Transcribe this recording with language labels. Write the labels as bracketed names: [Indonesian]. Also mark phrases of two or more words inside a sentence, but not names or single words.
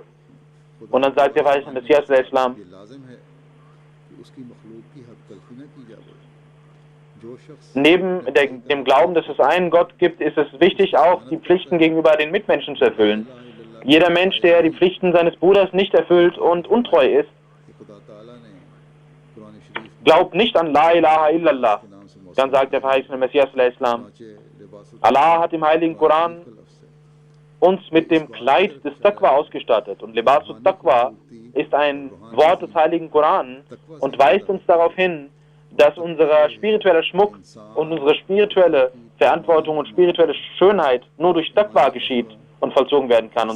[German] Und dann sagt der verheißene Messias der Islam, neben dem Glauben, dass es einen Gott gibt, ist es wichtig, auch die Pflichten gegenüber den Mitmenschen zu erfüllen. Jeder Mensch, der die Pflichten seines Bruders nicht erfüllt und untreu ist, glaubt nicht an [Arabic] لا إله إلا الله. [German] Dann sagt der verheißene Messias der Islam, Allah hat im heiligen Koran uns mit dem Kleid des Taqwa ausgestattet. Und [Arabic] لباس تقوى [German] ist ein Wort des heiligen Koran und weist uns darauf hin, dass unser spiritueller Schmuck und unsere spirituelle Verantwortung und spirituelle Schönheit nur durch Taqwa geschieht und vollzogen werden kann.